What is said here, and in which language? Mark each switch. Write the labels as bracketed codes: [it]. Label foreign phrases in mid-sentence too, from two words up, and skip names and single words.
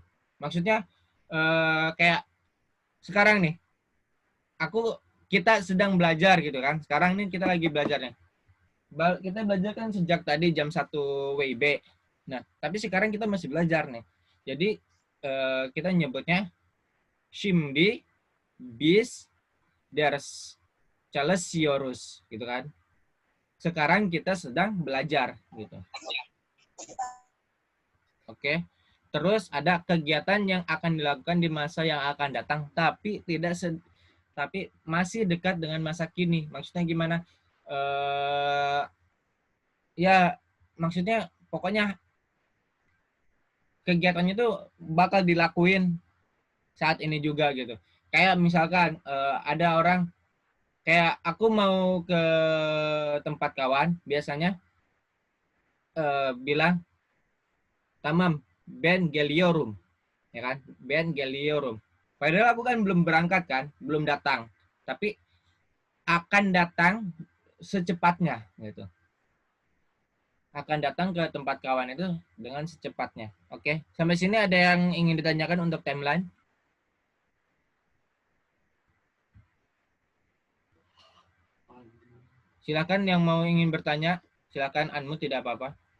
[id] Maksudnya kayak sekarang nih, kita sedang belajar gitu kan. Sekarang nih kita lagi belajarnya. Kita belajar kan sejak tadi jam 1 WIB. Nah, tapi sekarang kita masih belajar nih. Jadi kita nyebutnya [tr] Şimdi biz ders çalışıyoruz [id] gitu kan. Sekarang kita sedang belajar gitu. Oke. Terus ada kegiatan yang akan dilakukan di masa yang akan datang tapi masih dekat dengan masa kini. Maksudnya gimana? Ya maksudnya pokoknya kegiatannya itu bakal dilakuin saat ini juga gitu. Kayak misalkan ada orang, kayak aku mau ke tempat kawan, biasanya bilang, [tr] tamam, ben geliyorum, ya kan? Ben geliyorum. [id] Padahal aku kan belum berangkat kan, belum datang. Tapi akan datang secepatnya gitu. Akan datang ke tempat kawan itu dengan secepatnya. Oke, sampai sini ada yang ingin ditanyakan untuk timeline? Silakan yang mau ingin bertanya, silakan unmute, tidak apa-apa.